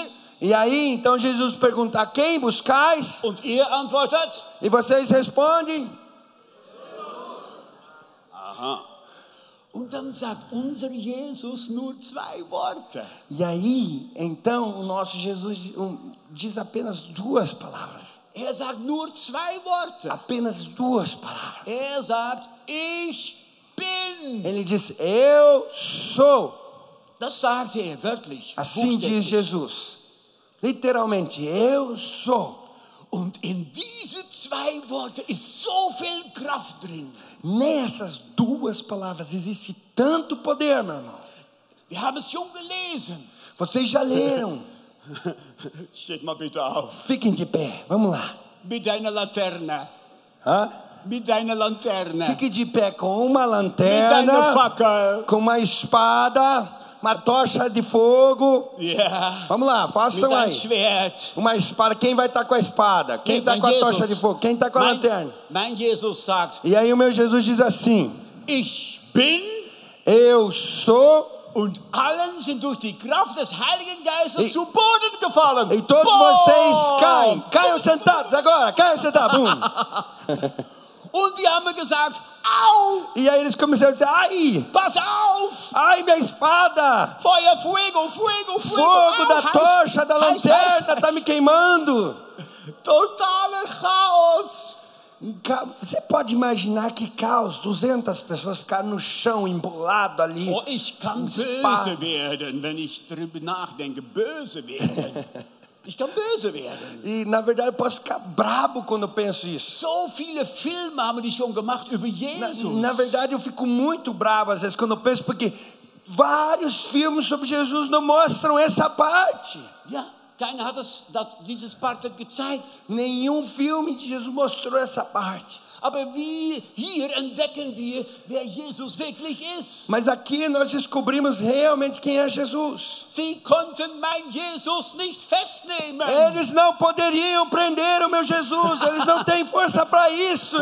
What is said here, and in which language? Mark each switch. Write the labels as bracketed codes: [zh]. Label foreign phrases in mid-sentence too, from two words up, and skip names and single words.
[pt] E aí, então Jesus pergunta, a quem buscais? [de] Und ihr antwortet? [pt] E vocês respondem? Aha. [de] Und dann sagt unser Jesus nur 2 Worte. [pt] E aí, então, o nosso Jesus diz apenas 2 palavras. [de] Sagt nur 2 Worte. [pt] Apenas 2 palavras. [de] Sagt, ich bin. [pt] Ele diz, eu sou. [de] Das sagt wörtlich. [pt] Assim diz Jesus. Literalmente, eu sou. [de] Und in diese 2 Worte ist so viel Kraft drin. [pt] Nessas 2 palavras existe tanto poder, meu irmão. [de] Wir haben es schon gelesen. [pt] Vocês já leram. [de] Steht mal bitte auf. [pt] Fiquem de pé, vamos lá. [de] Mit deiner Laterne. Hã? Mit deiner Lanterne. [pt] Fique de pé com uma [de] Mit deiner [pt] lanterna, [de] Fackel. [pt] com uma espada, uma tocha de fogo. [de] Ja. [pt] Vamos lá, [de] Mit [pt] façam [de] deinem [pt] aí. [de] Schwert. [pt] Uma espada, quem vai estar com a espada? Quem está com a tocha de fogo? Quem está com a lanterna? [de] Mein Jesus sagt, [pt] E aí o meu Jesus diz assim, [de] ich bin, [pt] eu sou, [de] und allen sind durch die Kraft des Heiligen Geistes zu Boden gefallen. [pt] e todos Boom! vocês caem. Caiam sentados agora, caiam sentados. Bum. [de] Und die haben gesagt, au! [pt] E aí eles começaram a dizer, ai, [de] Pass auf! [pt] ai minha espada, [es] Feuer, fuego, fuego, fuego! [pt] fogo da Au, tocha, da [de] heiß, [pt] lanterna, [de] heiß, [pt] tá me queimando. [de] Totaler Chaos! [pt] Você pode imaginar que caos, 200 pessoas ficaram no chão, embolado ali. [de] Oh, ich kann Spa. böse werden, wenn ich drüber nachdenke. Böse werden. Ich kann böse werden. [pt] E na verdade eu posso ficar brabo quando eu penso isso. [de] So viele Filme haben die schon gemacht über Jesus. [pt] Na verdade eu fico muito bravo às vezes quando eu penso, porque vários filmes sobre Jesus não mostram essa parte. [de] Ja, keiner hat dieses Part gezeigt. [pt] Nenhum filme de Jesus mostrou essa parte. [de] Aber hier entdecken wir, wer Jesus wirklich ist. [pt] Mas aqui nós descobrimos realmente quem é Jesus. [de] Sie konnten mein Jesus nicht festnehmen. [pt] Eles não poderiam prender o meu Jesus. Eles não têm força para isso.